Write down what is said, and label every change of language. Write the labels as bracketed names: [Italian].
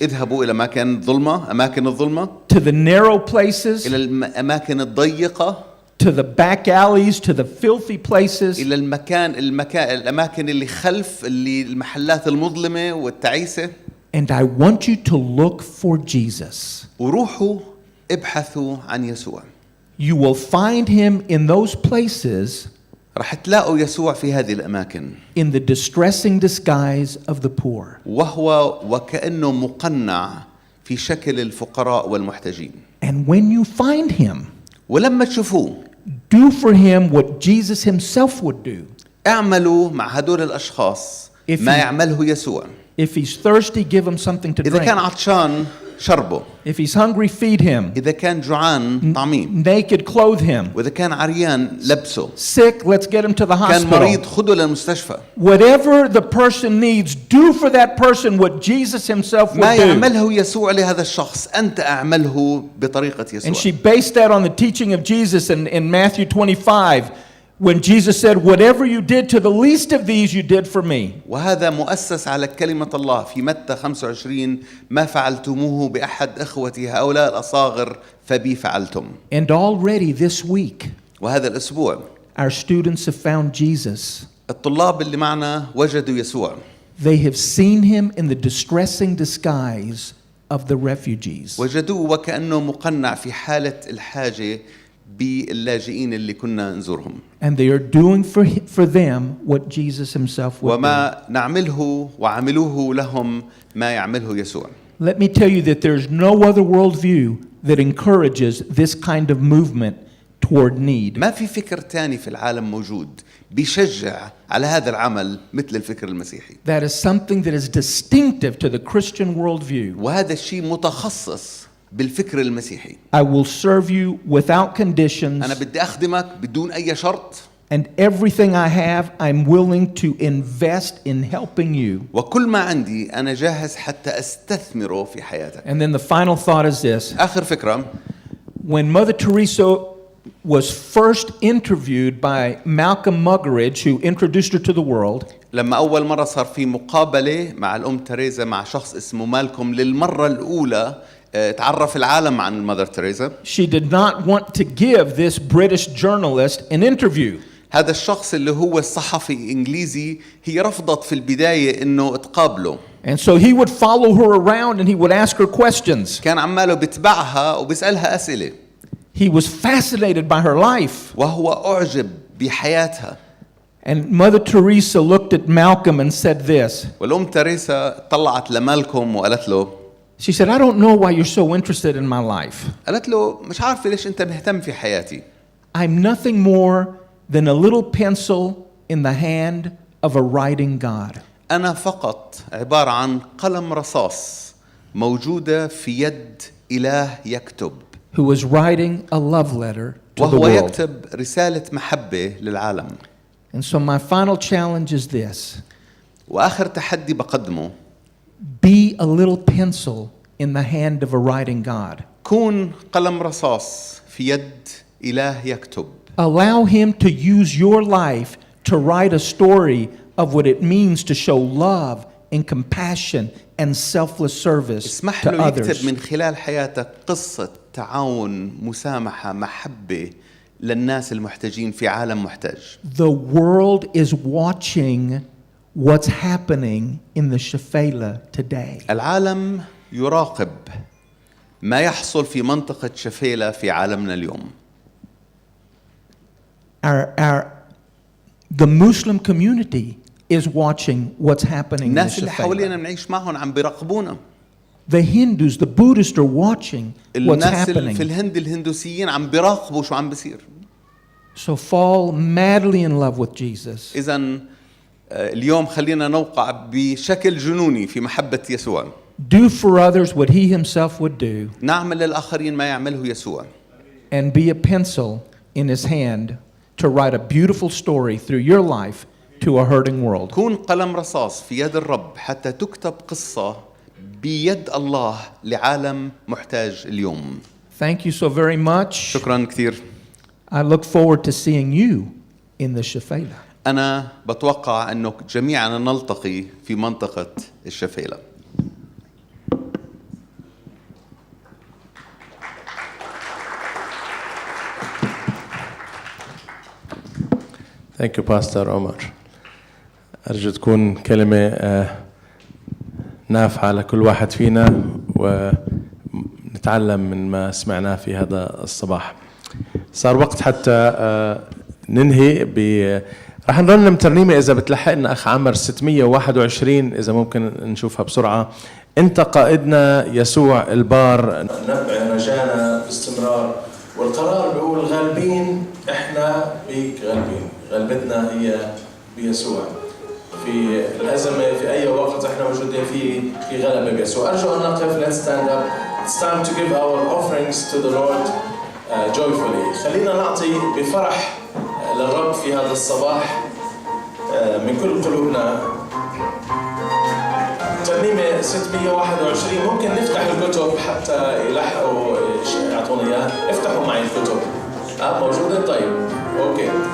[Arabic] اذهبوا إلى أماكن الظلمة [English] to the narrow places, [Arabic] إلى الأماكن الضيقة [English] to the back alleys, to the filthy places, [Arabic] إلى الأماكن اللي خلف المحلات المظلمة والتعيسة. [English] and I want you to look for Jesus. [Arabic] وروحوا ابحثوا عن يسوع. [English] You will find him in those places [Arabic] رح تلاقوا يسوع في هذه الأماكن [English] in the distressing disguise of the poor. [Arabic] وهو وكأنه مقنع في شكل الفقراء والمحتاجين. [English] And when you find him, [Arabic] ولما تشوفوه [English] do for him what Jesus himself would do. [Arabic] اعملوا مع هدول الأشخاص ما يعمله يسوع. [English] If he's thirsty, give him something to [Arabic] إذا كان [English] drink. [Arabic] عطشان شربه. [English] If he's hungry, feed him. [Arabic] إذا كان جوعان طعميه. [English] Naked, clothe him. [Arabic] وإذا كان عريان لبسه. [English] Sick, let's get him to the [Arabic] كان مريض [English] hospital. [Arabic] خده للمستشفى. [English] Whatever the person needs, do for that person what Jesus himself [Arabic] ما [English] would do. [Arabic] يعمله يسوع لهذا الشخص أنت أعمله بطريقة [English] And she [Arabic] يسوع. [English] based that on the teaching of Jesus in Matthew 25, when Jesus said, whatever you did to the least of these, you did for me. [Arabic] وهذا مؤسس على كلمة الله في متى 25 ما فعلتموه بأحد إخوتي هؤلاء الأصاغر فبي فعلتم. [English] And already this week, [Arabic] وهذا الأسبوع [English] our students have found Jesus. [Arabic] الطلاب اللي معنا وجدوا يسوع. [English] They have seen him in the distressing disguise of the refugees. [Arabic] وجدوه وكأنه مقنع في حالة الحاجة باللاجئين اللي كنا نزورهم. [English] And they are doing for them what Jesus himself would do. [Arabic] وما نعمله وعملوه لهم ما يعمله يسوع. [English] Let me tell you that there's no other worldview that encourages this kind of movement toward need. [Arabic] ما في فكر تاني في العالم موجود بيشجع على هذا العمل مثل الفكر المسيحي. [English] That is something that is distinctive to the Christian worldview. [Arabic] وهذا الشيء متخصص بالفكر المسيحي. [English] I will serve you without conditions, [Arabic] أنا بدي أخدمك بدون أي شرط. [English] and everything I have, I'm willing to invest in helping you. [Arabic] وكل ما عندي أنا جاهز حتى أستثمره في حياتك. [English] And then the final thought is this. [Arabic] آخر فكرة. [English] When Mother Teresa was first interviewed by Malcolm Muggeridge, who introduced her to the world, [Arabic] لما أول مرة صار في مقابلة مع الأم تريزا مع شخص اسمه مالكوم للمرة الأولى تعرف العالم عن المذر تريزا. [English] she did not want to give this British journalist an interview. [Arabic] هذا الشخص اللي هو الصحفي الإنجليزي هي رفضت في البداية إنه تقابله. [English] And so he would follow her around and he would ask her questions. [Arabic] كان عماله بتبعها وبيسألها أسئلة. [English] He was fascinated by her life. [Arabic] وهو أعجب بحياتها. [English] And Mother Teresa looked at Malcolm and said this. [Arabic] والأم تريسا طلعت لمالكم وقالت له [English] She said, I don't know why you're so interested in my life. [Arabic] قالت له مش عارفة ليش أنت مهتم في حياتي. [English] I'm nothing more than a little pencil in the hand of a writing God. [Arabic] أنا فقط عبارة عن قلم رصاص موجودة في يد إله يكتب. [English] Who was writing a love letter to the [Arabic] وهو [English] world. [Arabic] يكتب رسالة محبة للعالم. [English] And so my final challenge is this. [Arabic] وآخر تحدي بقدمه [English] Be a little pencil in the hand of a writing God. [Arabic] كون قلم رصاص في يد إله يكتب. [English] Allow him to use your life to write a story of what it means to show love and compassion and selfless service [Arabic] اسمح [English] to [Arabic] له يكتب [English] others. [Arabic] من خلال حياتك قصة تعاون مسامحة محبة للناس المحتاجين في عالم محتاج. [English] The world is watching what's happening in the Shafela today. [Arabic] العالم يراقب ما يحصل في منطقة شفيلة في عالمنا اليوم. [English] The Muslim community is watching what's happening in the [Arabic] الناس اللي حوالينا [English] Shafela. [Arabic] بنعيش معهم عم بيراقبونا. [English] The Hindus, the Buddhists are watching what's [Arabic] الناس اللي في [English] happening. [Arabic] الهند الهندوسيين عم بيراقبوا شو عم بيصير. [English] So fall madly in love with Jesus. [Arabic] إذن اليوم خلينا نوقع بشكل جنوني في محبة يسوع. [English] Do for others what he himself would do. [Arabic] نعمل للآخرين ما يعمله يسوع. [English] And be a pencil in his hand to write a beautiful story through your life to a hurting world. [Arabic] كون قلم رصاص في يد الرب حتى تكتب قصة بيد الله لعالم محتاج اليوم. [English] Thank you so very much. [Arabic] شكرا كثير. [English] I look forward to seeing you in the Shafela. [Arabic] أنا بتوقع أنه جميعنا نلتقي في منطقة الشفيلة. [English] Thank you, Pastor Omar. [Arabic] أرجو تكون كلمة نافعة لكل واحد فينا ونتعلم من ما سمعناه في هذا الصباح. صار وقت حتى ننهي راح نرنم ترنيمة إذا بتلحقنا أخ عمر 621 إذا ممكن نشوفها بسرعة. أنت قائدنا يسوع البار. نبع رجانا باستمرار، والقرار بيقول غالبين، احنا بيك غالبين، غلبتنا هي بيسوع. في الأزمة في أي وقت احنا موجودين فيه في غلبة بيسوع. أرجو أن نقف. [English] Let's stand up. It's time to give our offerings to the Lord joyfully. [Arabic] خلينا نعطي بفرح للرب في هذا الصباح من كل قلوبنا. ترنيمة 621. ممكن نفتح الكتب حتى يلحقوا يعطونا إياها. افتحوا معي الكتب. موجودة؟ طيب. أوكي.